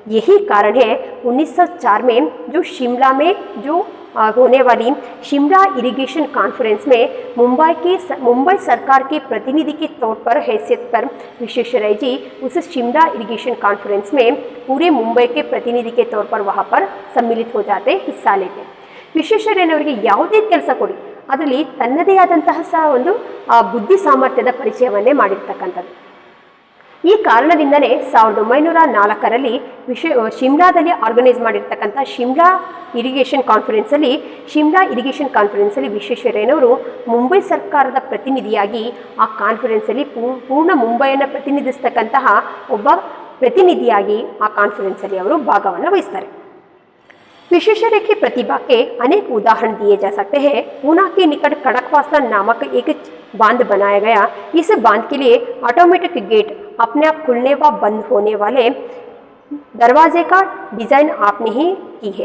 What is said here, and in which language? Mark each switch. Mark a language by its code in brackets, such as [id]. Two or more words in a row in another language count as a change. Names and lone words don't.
[hi] यही कारण है 1904 में जो शिमला में जो होने वाली शिमला इरिगेशन कॉन्फ्रेंस में मुंबई सरकार के प्रतिनिधि के तौर पर हैसियत पर विश्वेश्वरैया जी उस शिमला इरिगेशन कॉन्फ्रेंस में पूरे मुंबई के प्रतिनिधि के तौर पर वहाँ पर सम्मिलित हो जाते, हिस्सा लेते। [kn] ವಿಶ್ವೇಶ್ವರಯ್ಯನವರಿಗೆ ಯಾವುದೇ ಕೆಲಸ ಕೊಡಿ ಅದರಲ್ಲಿ ತನ್ನದೇ ಆದಂತಹ ಒಂದು ಬುದ್ಧಿ ಸಾಮರ್ಥ್ಯದ ಪರಿಚಯವನ್ನೇ ಮಾಡಿರ್ತಕ್ಕಂಥದ್ದು. ಈ ಕಾರಣದಿಂದನೇ 1904ರಲ್ಲಿ ಶಿಮ್ಲಾದಲ್ಲಿ ಆರ್ಗನೈಸ್ ಮಾಡಿರ್ತಕ್ಕಂಥ ಶಿಮ್ಲಾ ಇರಿಗೇಷನ್ ಕಾನ್ಫರೆನ್ಸಲ್ಲಿ ವಿಶ್ವೇಶ್ವರಯ್ಯನವರು ಮುಂಬೈ ಸರ್ಕಾರದ ಪ್ರತಿನಿಧಿಯಾಗಿ ಆ ಕಾನ್ಫರೆನ್ಸಲ್ಲಿ ಪೂರ್ಣ ಮುಂಬೈಯನ್ನು ಪ್ರತಿನಿಧಿಸ್ತಕ್ಕಂತಹ ಒಬ್ಬ ಪ್ರತಿನಿಧಿಯಾಗಿ ಆ ಕಾನ್ಫರೆನ್ಸಲ್ಲಿ ಅವರು ಭಾಗವನ್ನು ವಹಿಸ್ತಾರೆ. [hi] विश्वेश्वरैया की प्रतिभा के अनेक उदाहरण दिए जा सकते हैं. पूना के निकट खड़कवासला नामक एक बांध बनाया गया. इस बांध के लिए ऑटोमेटिक गेट, अपने आप खुलने व बंद होने वाले दरवाजे का डिज़ाइन आपने ही की है.